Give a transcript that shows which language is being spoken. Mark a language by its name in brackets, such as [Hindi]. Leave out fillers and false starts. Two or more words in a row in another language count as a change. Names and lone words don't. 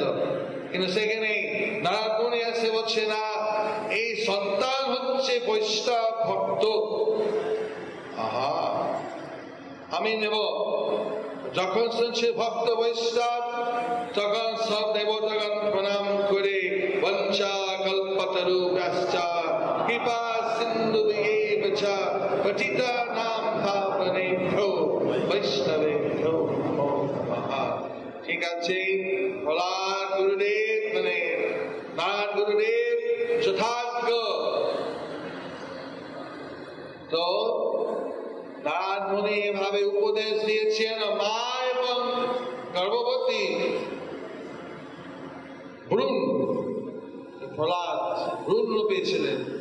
[Bangla] কিন্তু সেখানে নারদ মুনি এসে বলছে না, এই সন্তান হচ্ছে বৈষ্ণব ভক্ত, আহা আমি নেব। যখন শুনছে ভক্ত বৈষ্ণব তখন সব দেবতাগণ প্রণাম করে [Sanskrit] বঞ্চা কল্পতরুভ্যশ্চ কৃপা সিন্ধুভ্যেব চ পতিতানাং পাবনেভ্যো বৈষ্ণবেভ্যো নমো নমঃ। [Bangla] ঠিক আছে, প্রহ্লাদ গুরুদেব মানে নারদ গুরুদেব যথাজ্ঞ। তো নারদ মুনি এভাবে উপদেশ দিয়েছেন। মা এবং গর্ভবতী ভ্রূণ, প্রহ্লাদ ভ্রূণ রূপে ছিলেন।